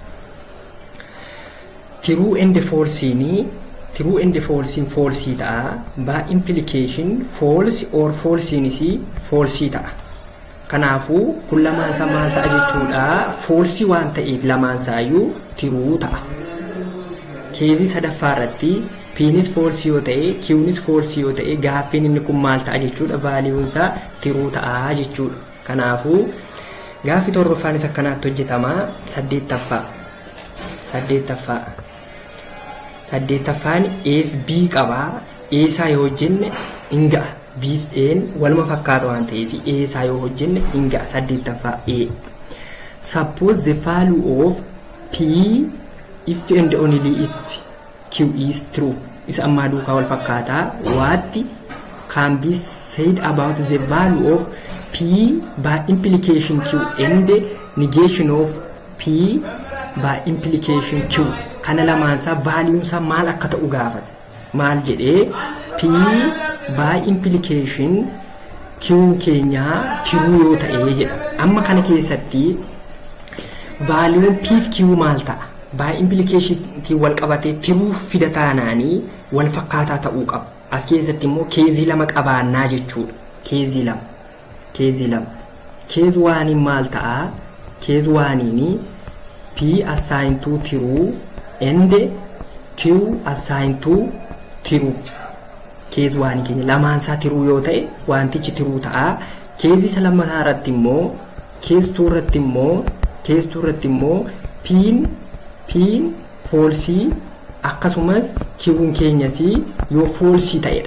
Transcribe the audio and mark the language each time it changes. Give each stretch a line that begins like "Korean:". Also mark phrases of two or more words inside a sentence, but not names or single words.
English: True and false in false ta'a. By implication false or false in false ta'a.
Oromo: Kanaafuu kun lamaan isaa maal ta'a jechuudha? False waan ta'eef lamaan isaayyuu true ta'a. Keezii sadaffaa irratti Pin
English: is false
Oromo: yoo ta'e Q'n
English: is false
Oromo: yoo ta'e gaaffiin inni kun maal ta'a jechuudha? Value isaa true ta'a jechuudha. Kanaafuu gaaffi torbaffaan isa akkanaatti hojjetama. Saddeettaffaan FB qabaa. A isaa yoo hojjenne hin ga'a. B'f A'n waluma fakkaata waan ta'eef A isaa yoo hojjenne hin ga'a. Saddeettaffaa A.
English: Suppose the value of P if and only if Q is true.
Oromo: Isa ammaa duukaa wal fakkaataa.
English: What can be said about the value of P by implication Q and negation of P by implication Q?
Oromo: Kana lamaansaa value isaa maal akka ta'u gaafata. Maal jedhee
English: P by implication Q
Oromo: keenyaa true yoo ta'ee jedha. Amma kana keessatti value P fi Q maal ta'a?
English: By implication
Oromo: wal qabatee true fida taanaanii wal fakkaataa ta'uu qaba. As keessatti immoo keezii lama qabaannaa jechuudha. Keezii lama. Keez waaniin maal ta'a? Keez waaniini
English: P assigned to true and Q assigned to true.
Oromo: Keez waanii keenya lamaan isaa true yoo ta'e wantichi true ta'a. Keezii isa lammataa irratti immoo keez tuu irratti immoo Pin false akkasumas Q'n keenyas yoo false ta'edha.